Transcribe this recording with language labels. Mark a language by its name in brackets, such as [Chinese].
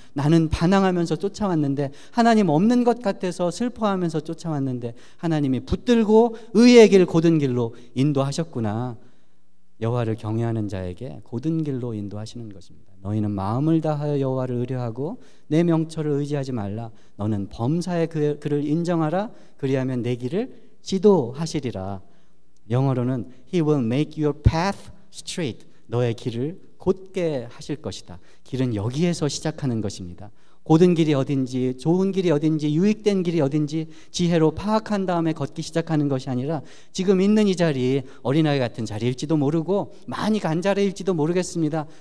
[Korean] 나는 반항하면서 쫓아왔는데 하나님 없는 것 같아서 슬퍼하면서 쫓아왔는데 하나님이 붙들고 의의 길 곧은 길로 인도하셨구나. 여호와를 경외하는 자에게 곧은 길로 인도하시는 것입니다. 너희는 마음을 다하여 여호와를 의뢰하고 내 명철을 의지하지 말라. 너는 범사의 그를 인정하라. 그리하면 내 길을 지도하시리라. 영어로는 [English] He will make your path straight. [Korean] 너의 길을 곧게 하실 것이다. 길은 여기에서 시작하는 것입니다. 곧은 길이 어딘지, 좋은 길이 어딘지, 유익된 길이 어딘지 지혜로 파악한 다음에 걷기 시작하는 것이 아니라 지금 있는 이 자리, 어린아이 같은 자리일지도 모르고 많이 간 자리일지도 모르겠습니다.